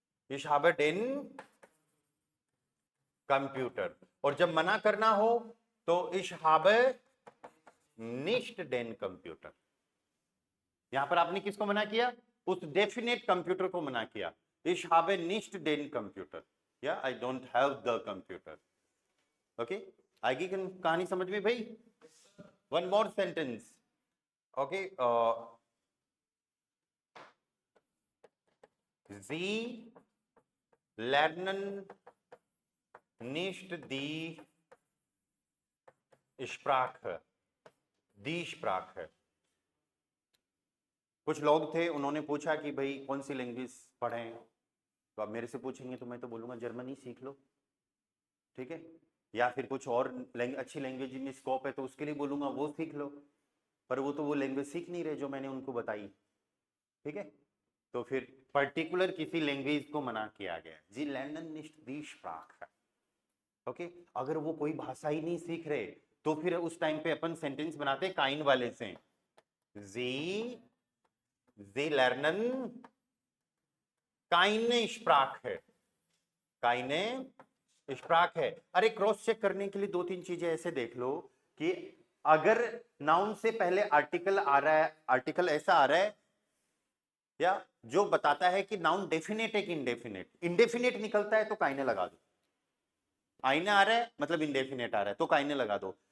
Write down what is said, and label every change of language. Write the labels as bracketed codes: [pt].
[de] Ich habe den Computer. [hi] और जब मना करना हो तो [de] ich habe nicht den Computer. [hi] यहां पर आपने किसको मना किया? उस डेफिनेट कंप्यूटर को मना किया. [de] Ich habe nicht den Computer. [en] या I don't have the computer. [hi] Okay, आगे कहानी समझ में भाई? [en] One more sentence. [de] ओके, Sie lernen nicht die Sprache. Die Sprache. [hi] कुछ लोग थे, उन्होंने पूछा कि भाई कौन सी लैंग्वेज पढ़ें, तो आप मेरे से पूछेंगे तो मैं तो बोलूंगा जर्मनी सीख लो, ठीक है, या फिर कुछ और अच्छी लैंग्वेज में स्कोप है तो उसके लिए बोलूंगा वो सीख लो, पर वो तो वो लैंग्वेज सीख नहीं रहे जो मैंने उनको बताई, ठीक है. तो फिर पर्टिकुलर किसी लैंग्वेज को मना किया गया. [de] जी lernen nicht die Sprache. [hi] Okay, अगर वो कोई भाषा ही नहीं सीख रहे तो फिर उस टाइम पे अपन सेंटेंस बनाते काइन वाले से. [de] Sie lernen keine Sprache. keine Sprache. [hi] अरे क्रॉस चेक करने के लिए दो तीन चीजें ऐसे देख लो कि अगर नाउन से पहले आर्टिकल आ रहा है, आर्टिकल ऐसा आ रहा है या जो बताता है कि नाउन डेफिनेट है कि इंडेफिनेट. इंडेफिनेट निकलता है तो काइने लगा दो. आईने आ रहा है मतलब इंडेफिनेट आ रहा है तो काइने लगा दो.